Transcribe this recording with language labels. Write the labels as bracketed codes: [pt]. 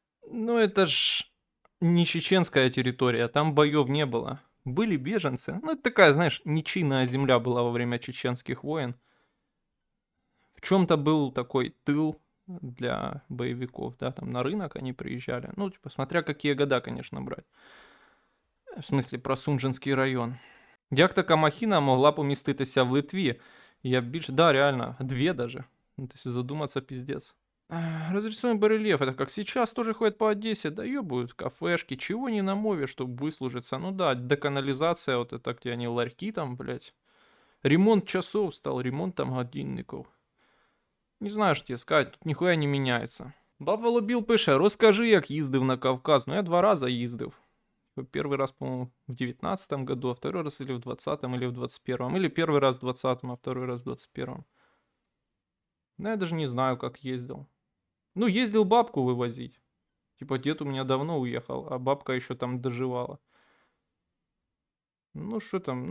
[ru] Ну, это ж не чеченская территория, там боев не было. Были беженцы. Ну, это такая, знаешь, ничейная земля была во время чеченских войн. В чем-то был такой тыл для боевиков, да, там на рынок они приезжали. Ну, типа, смотря какие года, конечно, брать. В смысле, про Сунжинський район. [uk] Як така махіна могла поміститися в Литві? Я більше... [ru] Да, реально, две даже. Ну, то есть задуматься, пиздец. Разрисуем барельеф. Это как сейчас тоже ходят по Одессе. Да ебают кафешки. Чего не на мове, чтобы выслужиться? Ну да, деканализация, вот это где они ларьки там, блядь. Ремонт часов стал, ремонт там годинников. Не знаю, что тебе сказать, тут нихуя не меняется. [uk] Баба Лобіл пише, розкажи, як їздив на Кавказ. Ну, я 2 раза їздив. [ru] Первый раз, по-моему, в 19 году, а второй раз или в 20-м, или в 21-м. Или первый раз в 20-м, а второй раз в 21-м. Ну, я даже не знаю, как ездил. Ну, ездил бабку вывозить. Типа, дед у меня давно уехал, а бабка еще там доживала. Ну, что там?